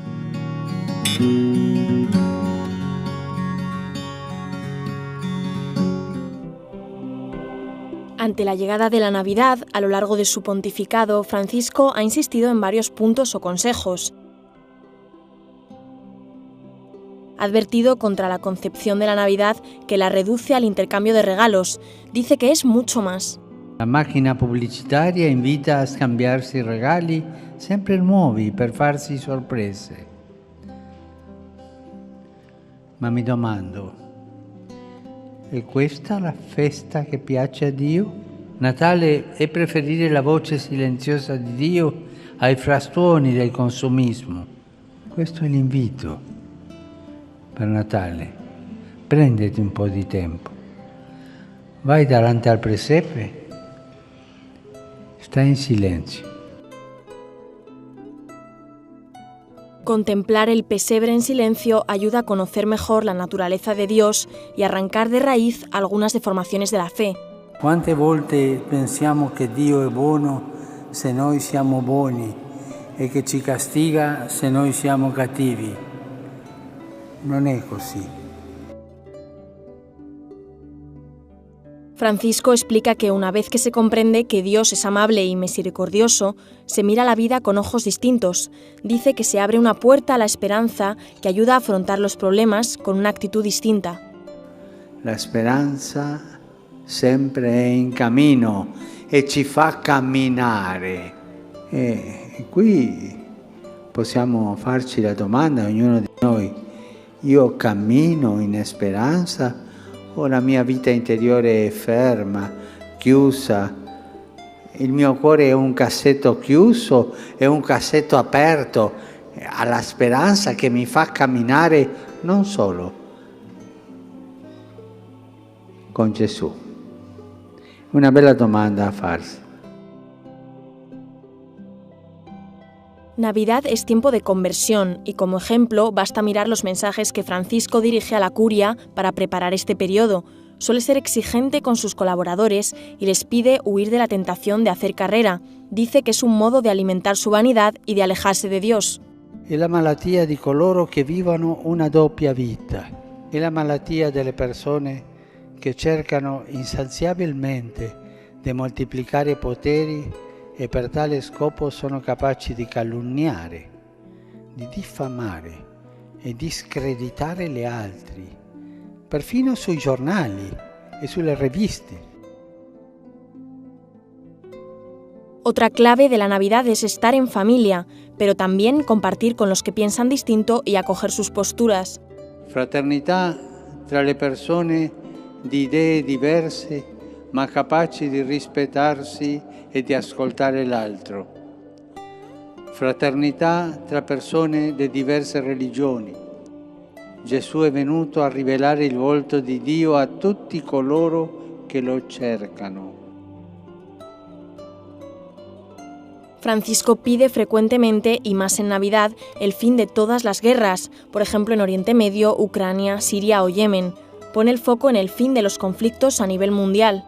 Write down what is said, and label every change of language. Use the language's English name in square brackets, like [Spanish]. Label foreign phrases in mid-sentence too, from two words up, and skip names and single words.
[Spanish] Ante la llegada de la Navidad, a lo largo de su pontificado, Francisco ha insistido en varios puntos o consejos. Ha advertido contra la concepción de la Navidad que la reduce al intercambio de regalos. Dice que es mucho más. [Italian] La macchina pubblicitaria invita a scambiarsi regali sempre nuovi per farsi sorprese. Ma mi domando, è questa la festa che piace a Dio? Natale è preferire la voce silenziosa di Dio ai frastuoni del consumismo. Questo è l'invito per Natale. Prenditi un po' di tempo. Vai davanti al presepe. Stai in silenzio. [Spanish] Contemplar el pesebre en silencio ayuda a conocer mejor la naturaleza de Dios y arrancar de raíz algunas deformaciones de la fe. [Italian] Quante volte pensiamo che Dio è buono se noi siamo buoni e che ci castiga se noi siamo cattivi. Non è così. [Spanish] Francisco explica que una vez que se comprende que Dios es amable y misericordioso, se mira la vida con ojos distintos. Dice que se abre una puerta a la esperanza que ayuda a afrontar los problemas con una actitud distinta. [Italian] La speranza sempre è in cammino e ci fa camminare. E qui possiamo farci la domanda, ognuno di noi, io cammino in speranza o la mia vita interiore è ferma, chiusa? Il mio cuore è un cassetto chiuso, è un cassetto aperto alla speranza che mi fa camminare non solo con Gesù. Una bella domanda a farsi. [Spanish] Navidad es tiempo de conversión y como ejemplo basta mirar los mensajes que Francisco dirige a la curia para preparar este periodo. Suele ser exigente con sus colaboradores y les pide huir de la tentación de hacer carrera. Dice que es un modo de alimentar su vanidad y de alejarse de Dios. [Italian] È la malattia di coloro che vivono una doppia vita. È la malattia delle persone che cercano insaziabilmente di moltiplicare poteri e per tale scopo sono capaci di calunniare, di diffamare e di screditare gli altri, perfino sui giornali e sulle riviste. [Spanish] Otra clave de la Navidad es estar en familia, pero también compartir con los que piensan distinto y acoger sus posturas. [Italian] Fraternità tra le persone di idee diverse, ma capaci di rispettarsi e di ascoltare l'altro. Fraternità tra persone di diverse religioni. Gesù è venuto a rivelare il volto di Dio a tutti coloro che lo cercano. [Spanish] Francisco pide frecuentemente, y más en Navidad, el fin de todas las guerras, por ejemplo en Oriente Medio, Ucrania, Siria o Yemen. Pone el foco en el fin de los conflictos a nivel mundial.